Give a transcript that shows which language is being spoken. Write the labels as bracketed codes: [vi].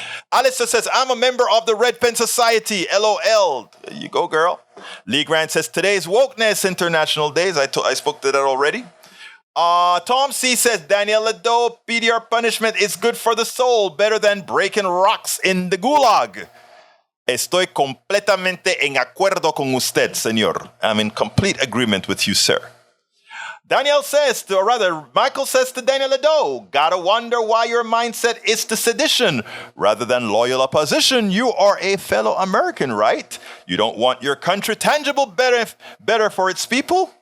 [en] Alistair says, I'm a member of the Red Pen Society, LOL. There you go, girl. Lee Grant says, today is Wokeness International Days. I spoke to that already. Tom C says, Daniel Ledo, PDR punishment is good for the soul, better than breaking rocks in the gulag. [es] Estoy completamente en acuerdo con usted, señor. [en] I'm in complete agreement with you, sir. Michael says to Daniel Ledo, gotta wonder why your mindset is to sedition rather than loyal opposition. You are a fellow American, right? You don't want your country tangible better for its people?